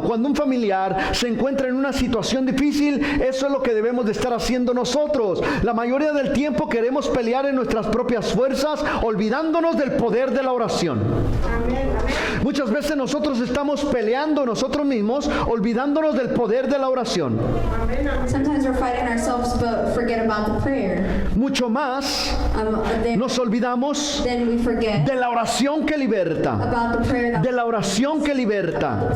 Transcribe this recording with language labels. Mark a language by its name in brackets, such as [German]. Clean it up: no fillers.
[Spanish] Cuando un familiar se encuentra en una situación difícil, eso es lo que debemos de estar haciendo nosotros. La mayoría del tiempo queremos pelear en nuestras propias fuerzas, olvidándonos del poder de la oración. Muchas veces nosotros estamos peleando nosotros mismos, olvidándonos del poder de la oración. [English] Sometimes we're fighting ourselves, but forget about the prayer. [Spanish] Mucho más nos olvidamos [English] Then we forget [Spanish] de la oración que liberta, [English] about the prayer [Spanish] de la oración que liberta.